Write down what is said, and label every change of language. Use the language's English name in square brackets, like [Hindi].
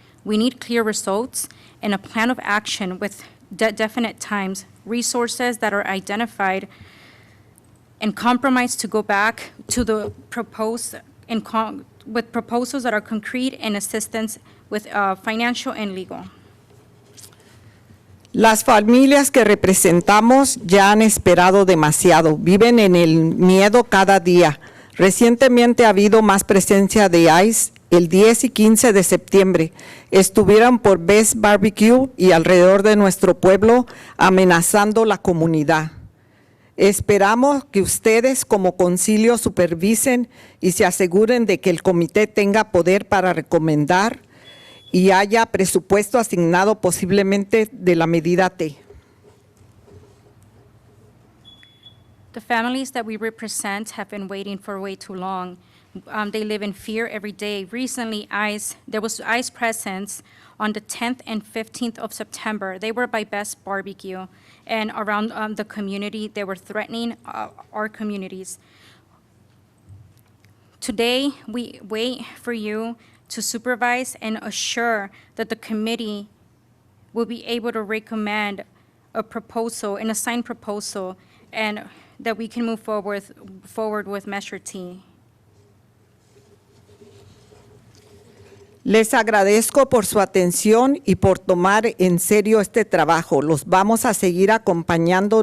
[English] We need clear results and a plan of action with definite times, resources that are identified, and compromise to go back to the with proposals that are concrete and assistance with financial and legal. [Spanish] Las familias que representamos ya han esperado demasiado, viven en el miedo cada día. Recientemente ha habido más presencia de ICE. El 10 y 15 de septiembre estuvieron por Best Barbecue y alrededor de nuestro pueblo amenazando la comunidad. Esperamos que ustedes como concilio supervisen y se aseguren de que el comité tenga poder para recomendar y haya presupuesto asignado posiblemente de la medida T. [English] The families that we represent have been waiting for way too long. They live in fear every day. Recently, there was ICE presence on the 10th and 15th of September. They were by Best Barbecue, and around the community, they were threatening our communities. Today, we wait for you to supervise and assure that the committee will be able to recommend a proposal, an assigned proposal, and that we can move forward with Measure T. [Spanish] Les agradezco por su atención y por tomar en serio este trabajo. Los vamos a seguir acompañando.